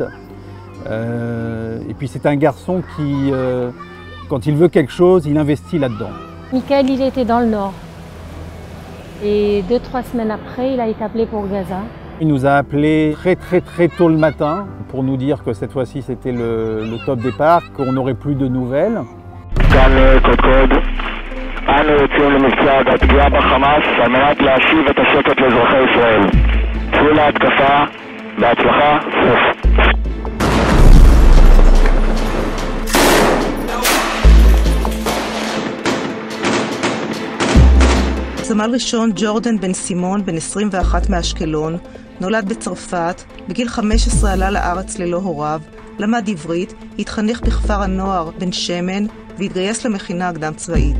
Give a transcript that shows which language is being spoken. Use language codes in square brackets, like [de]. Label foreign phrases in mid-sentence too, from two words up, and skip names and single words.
[fr] Et puis c'est un garçon qui, quand il veut quelque chose, il investit là-dedans. Michael, il était dans le Nord. Et 2-3 semaines après, il a été appelé pour Gaza. Il nous a appelés très tôt le matin pour nous dire que cette fois-ci c'était le top départ, qu'on n'aurait plus de nouvelles. [he] אנו יוצאים למבצע בהתגאה בחמאס על מנת להשיב את השקט לאזרחי ישראל. צאו להתקפה, בהצלחה, סוף. סמל ראשון ג'ורדן בן סימון, בן 21 מאשקלון, נולד בצרפת, בגיל 15 עלה לארץ ללא הוריו, למד עברית, התחנך בכפר הנוער בן שמן והתגייס למכינה הקדם צבאית.